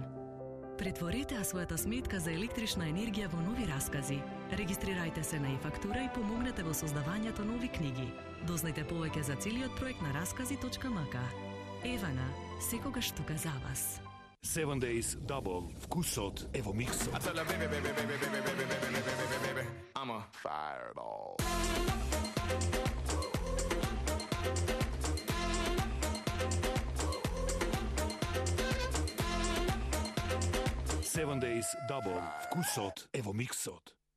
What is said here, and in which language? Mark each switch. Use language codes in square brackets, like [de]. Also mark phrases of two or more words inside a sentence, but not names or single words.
[mk] Претворете својата сметка за електрична енергија во нови раскази. Регистрирајте се на e-фактура и помогнете во создавањето нови книги. Дознајте повеќе за целиот проект на раскази.мк. Евана, секогаш тука за вас. 7 Days Double. Вкусот е во миксот. [en] I'm a fireball. [mk] Seven Days Double. Вкусот е во миксот.